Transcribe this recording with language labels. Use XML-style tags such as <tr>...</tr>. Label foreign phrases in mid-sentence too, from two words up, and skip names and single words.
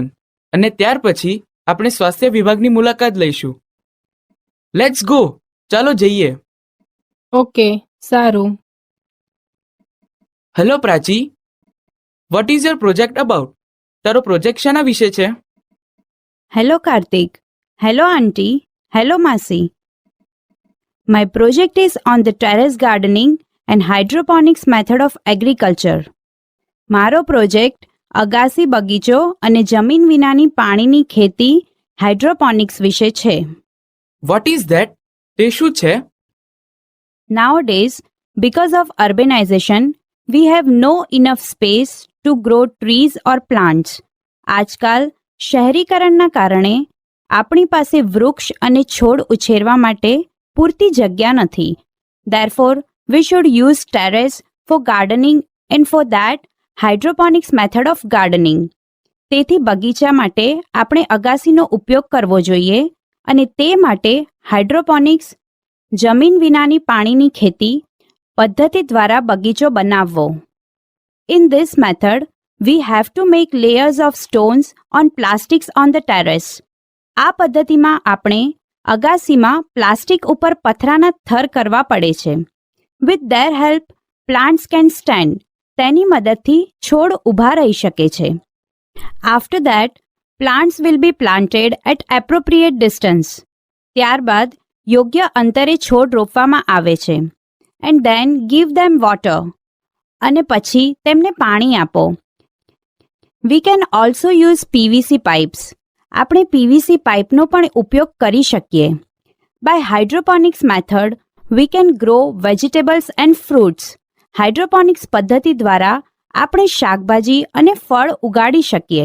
<gu>અને ત્યાર પછી આપણે સ્વાસ્થ્ય વિભાગની મુલાકાત લઈશું.</gu> <en>let's go.</en> <gu>ચાલો જઈએ. ઓકે, સારું.</gu> <en>Hello Prachi, what is your project about?</en> <gu>તારો પ્રોજેક્ટ શાના વિશે છે?</gu> <en>Hello Karthik. Hello Auntie. Hello Masi. My project is on the terrace gardening and hydroponics method of agriculture.</en> <gu>મારો પ્રોજેક્ટ અગાસી બગીચો અને જમીન વિનાની પાણીની ખેતી હાઇડ્રોપોનિક્સ વિશે છે.</gu> <en>What is that?</en> <gu>તે શું છે?</gu> <en>Nowadays, because of urbanization, we have no enough space to grow trees or plants.</en> <gu>આજકાલ શહેરીકરણના કારણે આપણી પાસે વૃક્ષ અને છોડ ઉછેરવા માટે પૂરતી જગ્યા નથી.</gu> <en>Therefore, we should use terrace for gardening and for that, hydroponics method of gardening.</en> <gu>તેથી બગીચા માટે આપણે અગાસીનો ઉપયોગ કરવો જોઈએ અને તે માટે હાઇડ્રોપોનિક્સ જમીન વિનાની પાણીની ખેતી પદ્ધતિ દ્વારા બગીચો બનાવવો.</gu> <en>In this method, we have to make layers of stones on plastics on the terrace.</en> <gu>આ પદ્ધતિમાં આપણે અગાસીમાં પ્લાસ્ટિક ઉપર પથરાના થર કરવા પડે છે.</gu> <en>With their help, plants can stand.</en> <gu>તેની મદદથી છોડ ઊભા રહી શકે છે.</gu> <en>After that, plants will be planted at appropriate distance.</en> <gu>ત્યારબાદ યોગ્ય અંતરે છોડ રોપવામાં આવે છે.</gu> <en>And then give them water.</en> <gu>અને પછી તેમને પાણી આપો.</gu> <en>We can also use PVC pipes.</en> <gu>આપણે પીવીસી પાઇપનો પણ ઉપયોગ કરી શકીએ.</gu> <en>By hydroponics method we can grow vegetables and fruits.</en> <gu>હાઇડ્રોપોનિક્સ પદ્ધતિ દ્વારા આપણે શાકભાજી અને ફળ ઉગાડી શકીએ.</gu>